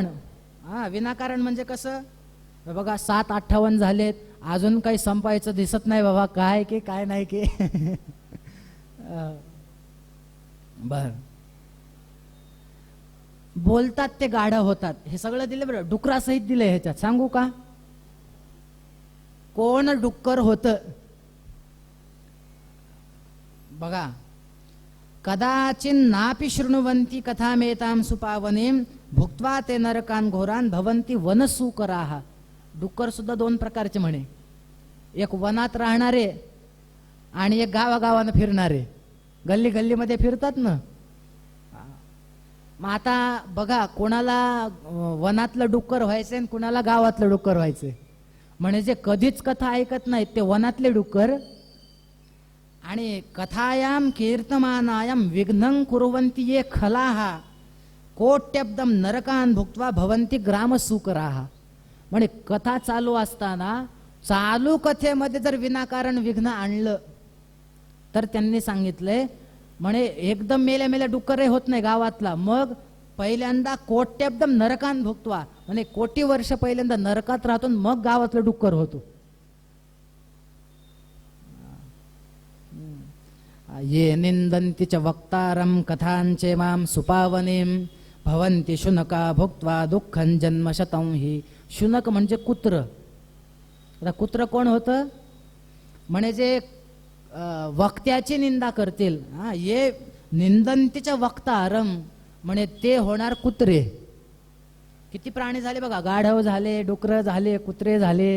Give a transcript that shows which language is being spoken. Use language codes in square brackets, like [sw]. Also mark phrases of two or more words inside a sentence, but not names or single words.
[mr] हा, विनाकारण म्हणजे कसं, बघा 7:58 झालेत, अजून काही संपायचं दिसत नाही बाबा, काय की काय नाही की बर, बोलतात ते गाढव होतात. हे सगळं दिलं बरं, डुकरासहित दिलंय. ह्याच्यात सांगू का कोण डुक्कर होत? बघा, [sa] कदाचिन नापि शृण्वन्ति कथामेतां सुपावनीं भुक्त्वा ते नरकान घोरान भवन्ति वनसूकराः. [mr] डुक्कर सुद्धा 2 प्रकारचे म्हणे, एक वनात राहणारे आणि एक गावागावानं फिरणारे, गल्ली गल्लीमध्ये फिरतात ना. मग आता बघा, कोणाला वनातलं डुक्कर व्हायचंय आणि कोणाला गावातलं डुक्कर व्हायचंय. म्हणजे जे कधीच कथा ऐकत नाहीत ते वनातले डुक्कर, आणि [sa] कथायाम कीर्तमानायाम विघ्नं कुर्वन्ति ये खलाहा कोट्यब्दम नरकान भुक्त्वा भवन्ति ग्रामसूकराः. [mr] म्हणजे कथा चालू असताना चालू कथेमध्ये जर विनाकारण विघ्न आणलं तर त्यांनी सांगितलंय, म्हणे एकदम मेल्या मेल्या डुक्कर होत नाही गावातला, मग पहिल्यांदा [sa] कोट्यब्दम नरकान भुक्त्वा, [mr] म्हणजे कोटी वर्ष पहिल्यांदा नरकात राहतो मग गावातलं डुक्कर होतो. [sa] ये निंदन्ति च वक्तारं कथांचे माम सुपावनीं भवन्ति शुनका भुक्त्वा दुःखं जन्मशतं हि. [mr] शुनक म्हणजे कुत्र. आता कुत्र कोण होतं? म्हणे जे वक्त्याची निंदा करतील. हा, [sa] ये निंदन्तीच्या वक्तारम [mr] म्हणे ते होणार कुत्रे. किती प्राणी झाले बघा, गाढव झाले, डुकर झाले, कुत्रे झाले.